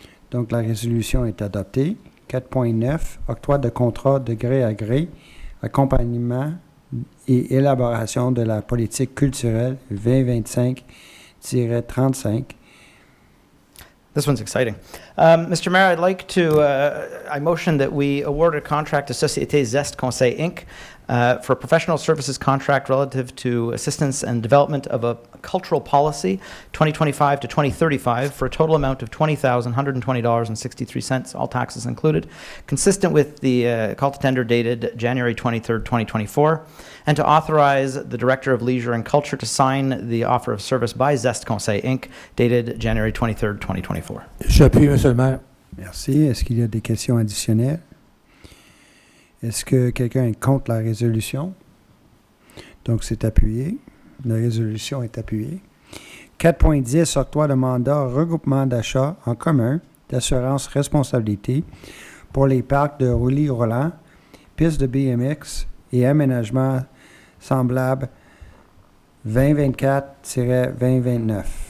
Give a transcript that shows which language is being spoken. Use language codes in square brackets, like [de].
[fr] Donc, la résolution est adoptée. 4.9, octroi de contrat de gré à gré, accompagnement et élaboration de la politique culturelle 2025-35. [en] This one's exciting. Mr. Mayor, I'd like to, I motion that we award a contract to Société Zest Conseil Inc. For a professional services contract relative to assistance and development of a cultural policy 2025 to 2035 for a total amount of $20,120.63, all taxes included, consistent with the call to tender dated January 23rd, 2024, and to authorize the Director of Leisure and Culture to sign the offer of service by Zest Conseil Inc. dated January 23rd, 2024. [fr] J'appuie, Monsieur le maire. Merci. Est-ce qu'il y a des questions additionnelles? Est-ce que quelqu'un est contre la résolution? Donc, c'est appuyé. La résolution est appuyée. 4.10, octroi de mandat, regroupement d'achat en commun d'assurance responsabilité pour les parcs de roulis-roulants, pistes de BMX et aménagements semblables 2024-2029.